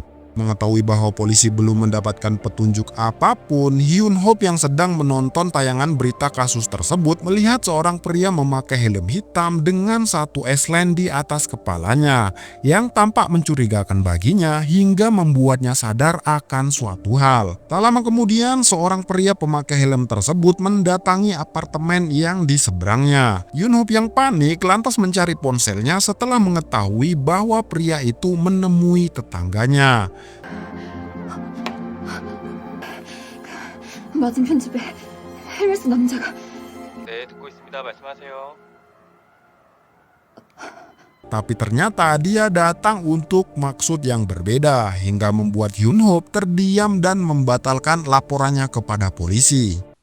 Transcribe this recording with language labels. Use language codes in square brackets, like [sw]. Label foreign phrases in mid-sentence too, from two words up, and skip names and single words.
[id] Mengetahui bahwa polisi belum mendapatkan petunjuk apapun, Hyunho yang sedang menonton tayangan berita kasus tersebut melihat seorang pria memakai helm hitam dengan satu S-line di atas kepalanya yang tampak mencurigakan baginya hingga membuatnya sadar akan suatu hal. Tak lama kemudian, seorang pria pemakai helm tersebut mendatangi apartemen yang di seberangnya. Hyunho yang panik lantas mencari ponselnya setelah mengetahui bahwa pria itu menemui tetangganya. [ko] 맞은편 집에 헬멧 쓴 남자가. 네, 듣고 있습니다. 말씀하세요. [id] Tapi ternyata dia datang untuk maksud yang berbeda hingga membuat Hyunho terdiam dan membatalkan laporannya kepada polisi.